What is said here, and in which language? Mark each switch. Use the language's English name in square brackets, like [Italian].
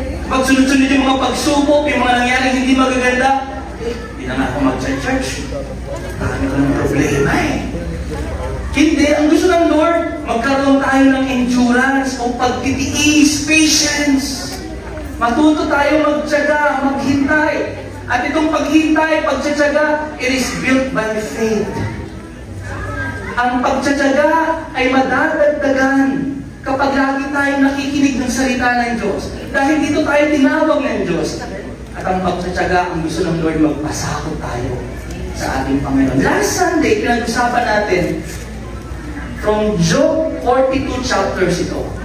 [Filipino] Pag sunod-sunod yung mga pagsubok, yung mga nangyaring hindi magaganda, hindi na nga ako mag-church. Marami ko ng problema eh. Hindi, ang gusto ng Lord, magkaroon tayo ng endurance o pagtitiis, patience. Matuto tayo magtyaga, maghintay. At itong paghintay, pagtsatsaga, [English] it is built by faith. [Filipino] Ang pagtsatsaga ay madadagdagan kapag lagi tayong nakikinig ng salita ng Diyos. Dahil dito tayo tinawag ng Diyos. At ang pagtsatsaga, ang gusto ng Lord, magpasakot tayo sa ating Panginoon. Last Sunday, pinag-usapan natin from Job 42 chapters ito.